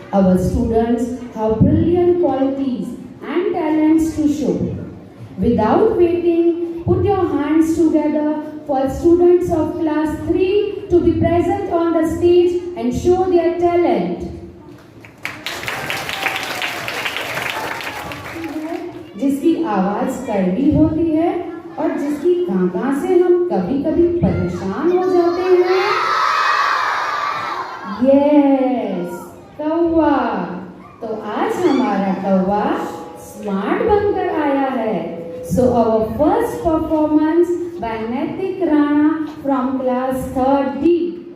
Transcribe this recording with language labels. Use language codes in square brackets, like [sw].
[en] Our students have brilliant qualities and talents to show. Without waiting, put your hands together for students of class 3 to be present on the stage and show their talent. [hi] जिसकी आवाज कड़वी होती है और जिसकी कांका से हम कभी-कभी परेशान हो जाते हैं. यस, कौवा. तो आज हमारा कौवा स्मार्ट बनकर आया है. [en] So our first performance by Naitik Rana from class 3rd D.